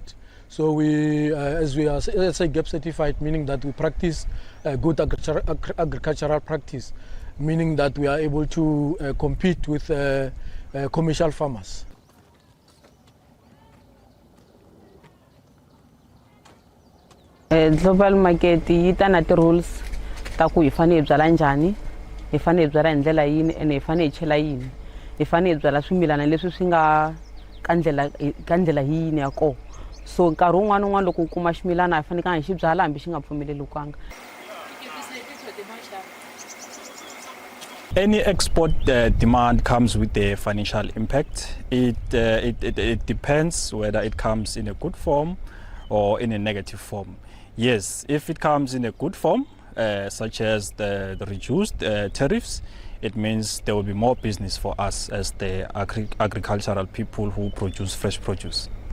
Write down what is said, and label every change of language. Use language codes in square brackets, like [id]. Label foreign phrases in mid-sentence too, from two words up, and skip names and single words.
[en] So we, as we are SA GAP certified, meaning that we practice good agricultural practice, meaning that we are able to compete with commercial farmers. Global market [ts] yi ta na ti-rules ta ku hi fanele hi byala njhani, hi fanele hi byala hi ndlela yini ene hi fanele hi chela yini, hi fanele hi byala swimilana leswi swi nga ka ndlela yini ya kona. So nkarhi wun'wana na wun'wana loko u kuma ximilana hi fanekanga hi xi byala hambi xi nga pfumeleliwanga. [en] Any export demand comes with a financial impact. It depends whether it comes in a good form or in a negative form. Yes, if it comes in a good form, such as the reduced tariffs, it means there will be more business for us as the agricultural people who produce fresh produce.